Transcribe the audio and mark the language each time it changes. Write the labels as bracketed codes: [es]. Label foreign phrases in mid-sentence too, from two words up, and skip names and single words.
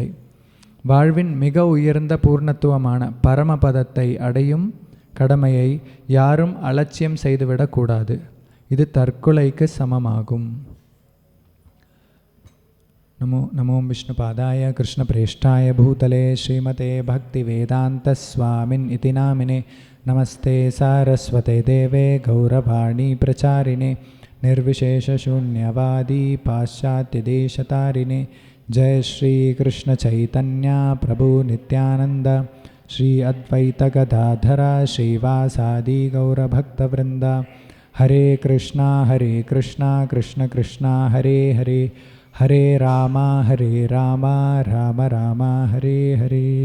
[ta] வாழ்வின் மிக உயர்ந்த பூர்ணத்துவமான பரமபதத்தை அடையும் கடமையை யாரும் அலட்சியம் செய்துவிடக்கூடாது. இது தற்கொலைக்கு சமமாகும். [sa] नमो विष्णुपादाय कृष्णप्रेष्ठाय भूतले श्रीमते भक्ति वेदान्त स्वामिन् इति नामिने. नमस्ते सारस्वते देवे गौरवाणी प्रचारिणे निर्विशेषशून्यवादी पाश्चात्यदेशतारिणे. जय श्री कृष्ण चैतन्य प्रभु नित्यानंद श्री अद्वैत गदाधरा श्रीवासादि गौरभक्तवृंद. हरे कृष्णा कृष्ण कृष्णा हरे हरे, हरे राम राम राम हरे हरे.